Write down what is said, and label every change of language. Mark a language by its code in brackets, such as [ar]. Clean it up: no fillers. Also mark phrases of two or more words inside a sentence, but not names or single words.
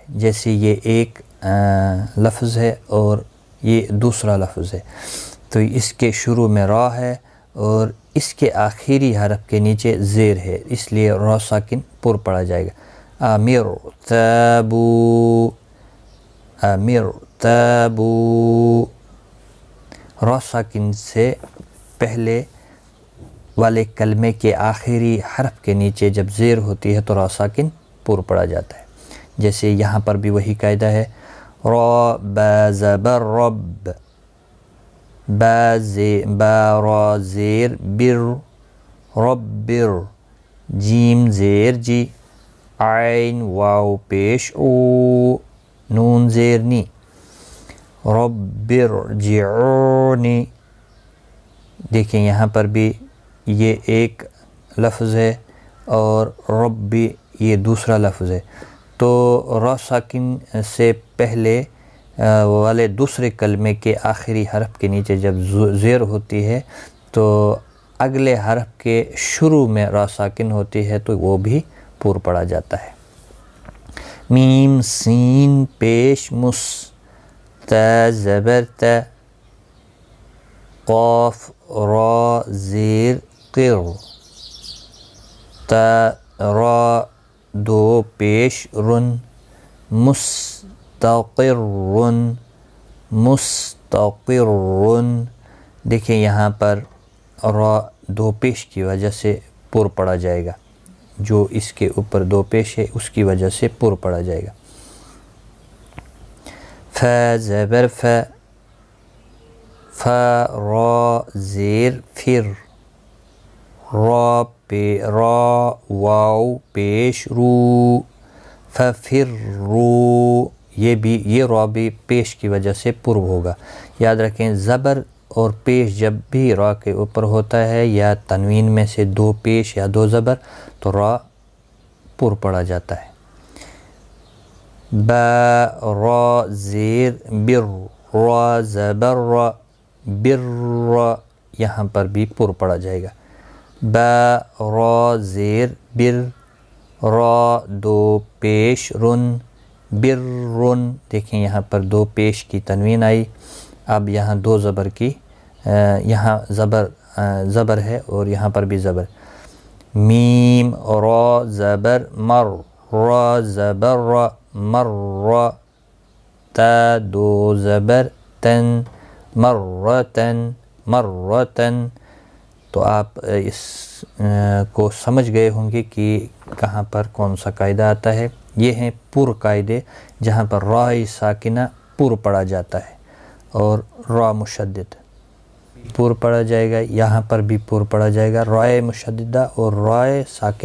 [ur] جیسے یہ ایک لفظ ہے اور یہ دوسرا لفظ ہے، تو اس کے شروع میں را ہے اور اس کے آخری حرف کے نیچے زیر ہے، اس لیے را ساکن پر پڑھا جائے گا۔ [ar] امر تابو امر تابو، [ur] را ساکن سے پہلے والے کلمے کے آخری حرف کے نیچے جب زیر ہوتی ہے تو را ساکن پر پڑھا جاتا ہے۔ جیسے یہاں پر بھی وہی قاعدہ ہے، را با زبر رب، با را زیر بر ربر، جیم زیر جی، عین واو پیش او، نون زیر نی، [ar] ربر جعونی۔ [ur] دیکھیں یہاں پر بھی یہ ایک لفظ ہے اور ربی یہ دوسرا لفظ ہے، تو را ساکن سے پہلے والے دوسرے کلمے کے آخری حرف کے نیچے جب زیر ہوتی ہے تو اگلے حرف کے شروع میں را ساکن ہوتی ہے تو وہ بھی پر پڑھا جاتا ہے۔ میم سین پیش مس، تا زبر تا، قاف را زیر قر، تا را دو پیش رن، [ar] مستقر مستقر۔ [ur] دیکھیں یہاں پر را دو پیش کی وجہ سے پر پڑھا جائے گا، جو اس کے اوپر دو پیش ہے اس کی وجہ سے پر پڑھا جائے گا۔ فا زبر فا، فا را زیر فر، را واو پیش رو، ففر رو، یہ را بھی پیش کی وجہ سے پر ہوگا۔ یاد رکھیں زبر اور پیش جب بھی را کے اوپر ہوتا ہے یا تنوین میں سے دو پیش یا دو زبر تو را پر پڑھا جاتا ہے۔ با را زیر بر، را زبر را بر، یہاں پر بھی پر پڑھا جائے گا۔ با را زیر بر، را دو پیش رن بر رن۔ دیکھیں یہاں پر دو پیش کی تنوین آئی، اب یہاں دو زبر کی، یہاں زبر ہے اور یہاں پر بھی زبر۔ میم را زبر مر، را زبر را، مر، تا دو زبر تن، مرتن، مرتن۔ تو آپ اس کو سمجھ گئے ہوں گے کہ کہاں پر کون سا قاعدہ آتا ہے۔ یہ ہیں پر قاعدے جہاں پر رائے ساکنہ پر پڑھا جاتا ہے اور را مشدد پر پڑھا جائے گا، یہاں پر بھی پر پڑھا جائے گا، رائے مشددہ اور رائے ساکنہ۔